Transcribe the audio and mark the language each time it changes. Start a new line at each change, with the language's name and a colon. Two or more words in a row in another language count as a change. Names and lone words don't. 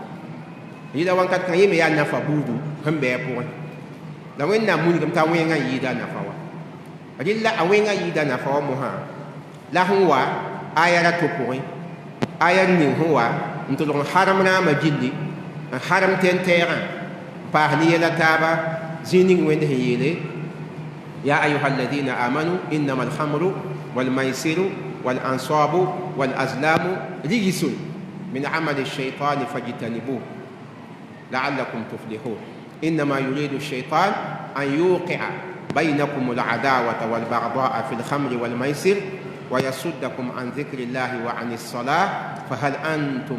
Mossi: yɩla wãnkat kã yẽ me yaa nafa buudu sẽn bɩ a pʋgẽ la wẽnnaam wilgame t'a wẽngã n yɩɩda a nafa wã rɩla a wẽngã yɩɩda a nafa wã mosã la sẽn wa aya ra to pʋgẽ aya ning sẽn wa n tʋlg n harem rãamã gilli n harem tɛn-tɛɛgã n paas ne yɛla taaba zĩig ning wẽnd sẽn yeele
Arabic: يا أيها الذين آمنوا إنما الخمر والميسر والأنصاب والأزلام رجس من عمل الشيطان فاجتنبوه لعلكم تفلحون إنما يريد الشيطان أن yuqi'a بينكم العداوة والبغضاء في الخمر والميسر ويصدكم عن ذكر الله وعن الصلاة فهل أنتم